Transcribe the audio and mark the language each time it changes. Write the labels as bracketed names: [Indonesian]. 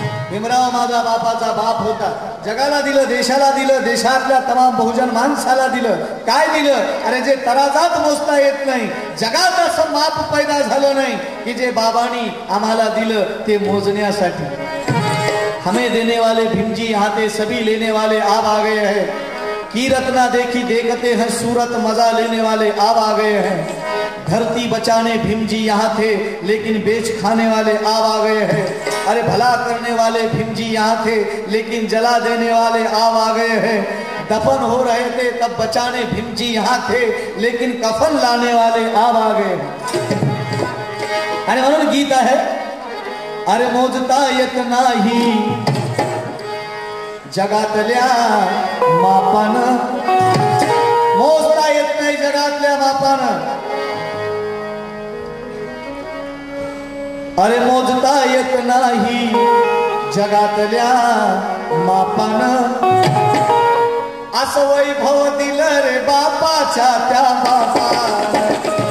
[Marathi] भीमराव माझा बापाचा बाप होता, जगाला दिलं, देशाला दिलं, देशातल्या तमाम बहुजन माणसाला दिलं, काय दिलं? अरे जे तराजात मोजता येत नाही, जगात असं माप पैदा झालं नाही की जे बाबांनी आम्हाला दिलं ते मोजण्यासाठी। [Hindi] हमें देने वाले भीम जी यहाँ थे, सभी लेने वाले आप आ गए हैं, कीरत ना देखी देखते हैं सूरत, मजा लेने वाले आप आ गए हैं। धरती बचाने भीम जी यहाँ थे, लेकिन बेच खाने वाले आप आ गए हैं। अरे भला करने वाले भीम जी यहाँ थे, लेकिन जला देने वाले आप आ गए हैं। दफन हो रहे थे तब बचाने भीम जी यहाँ थे, लेकिन कफन लाने वाले आप आ गए। [Marathi] आणि म्हणून गीत आहे, अरे मोजता येत नाही जगातल्या मापान, मोजता येत नाही जगातल्या मापान, अरे मोजता येत नाही जगातल्या मापान, असं वैभव दिलं रे बापाच्या त्या बापान,